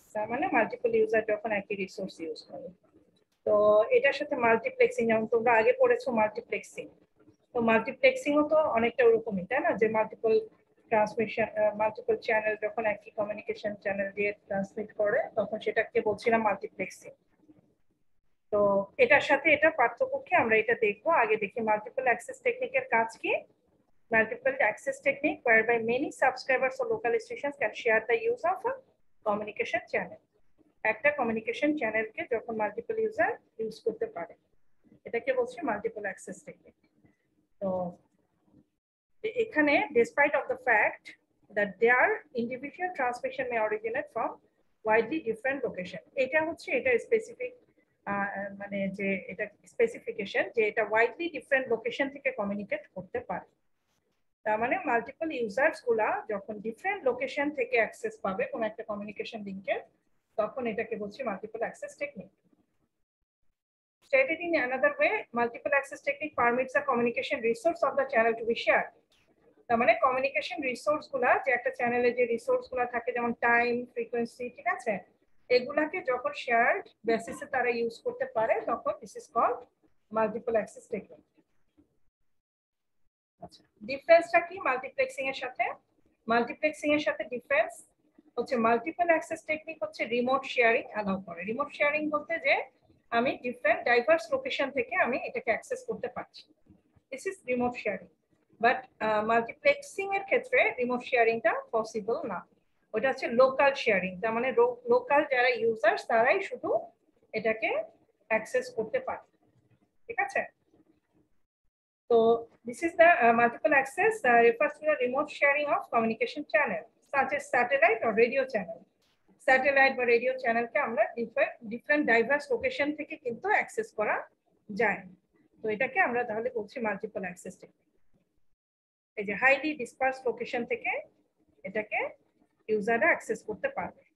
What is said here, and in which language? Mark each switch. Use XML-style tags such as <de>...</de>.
<bn>তার মানে multiple user যখন একই রিসোর্স ইউজ করে। তো এটার সাথে মাল্টিপ্লেক্সিং, যেমন তোমরা আগে পড়েছো মাল্টিপ্লেক্সিং, তো মাল্টিপ্লেক্সিংও তো অনেকটা ওরকমই, তাই না? যে মাল্টিপল ট্রান্সমিশন, মাল্টিপল চ্যানেল যখন একই কমিউনিকেশন চ্যানেল দিয়ে ট্রান্সমিট করে তখন সেটাকে বলছিলাম মাল্টিপ্লেক্সিং। তো এটার সাথে এটা পার্থক্য কি আমরা এটা দেখবো। আগে দেখি মাল্টিপল অ্যাক্সেস টেকনিকের কাজ কি।</bn> <en>Multiple access technique whereby many subscribers or local stations can share the use of a communication channel।</en> <bn>একটা কমিউনিকেশন চ্যানেলকে যখন মাল্টিপল ইউজার ইউজ করতে পারে, এটাকে বলছে মাল্টিপল অ্যাক্সেস টেকনিক। তো এখানে</bn> <en>despite of the fact that their individual transmission may originate from widely different location,</en> <bn>এটা হচ্ছে এটা স্পেসিফিক, মানে যে এটা স্পেসিফিকেশন যে এটা ওয়াইডলি ডিফারেন্ট লোকেশন থেকে কমিউনিকেট করতে পারে। তার মানে মাল্টিপল ইউজার্স গুলা যখন ডিফারেন্ট লোকেশন থেকে অ্যাক্সেস পাবে কোন একটা কমিউনিকেশন লিংকে, তখন এটাকে বলছি multiple access technique.</bn> <en>Stated in another way, multiple access technique permits a communication resource of the channel to be shared।</en> <bn>তার মানে কমিউনিকেশন রিসোর্স গুলা যে একটা চ্যানেলে যে রিসোর্স গুলা থাকে, যেমন টাইম, ফ্রিকোয়েন্সি, ঠিক আছে, এগুলাকে যখন শেয়ার্ড বেসিসে তারা ইউজ করতে পারে তখন</bn> <en>this is called</en> <bn>multiple access technique. আচ্ছা, ডিফারেন্সটা কি মাল্টিপ্লেক্সিং এর সাথে? মাল্টিপ্লেক্সিং এর সাথে ডিফারেন্স হচ্ছে মাল্টিপল অ্যাক্সেস টেকনিক হচ্ছে রিমোট শেয়ারিং অ্যালাউ করে। রিমোট শেয়ারিং বলতে যে আমি ডিফারেন্ট ডাইভার্স লোকেশন থেকে আমি এটাকে অ্যাক্সেস করতে পারছি,</bn> <en>This is remote sharing.</en> <bn>But multiplexing এর ক্ষেত্রে রিমোট শেয়ারিংটা পসিবল না, ওটা হচ্ছে লোকাল শেয়ারিং। তার মানে লোকাল যারা ইউজার্স তারাই শুধু এটাকে অ্যাক্সেস করতে পারে, ঠিক আছে।</bn> <en>তো this is the multiple access refers to the remote sharing of communication channel such as satellite or radio channel।</en> <bn>Satellite বা রেডিও চ্যানেলকে আমরা ডিফারেন্ট ডাইভার্স লোকেশন থেকে কিন্তু অ্যাক্সেস করা যায়। তো এটাকে আমরা তাহলে বলছি মাল্টিপল অ্যাক্সেস টেকনিক। এই যে হাইলি ডিসপার্স লোকেশন থেকে এটাকে ইউজাররা অ্যাক্সেস করতে পারবে।</bn>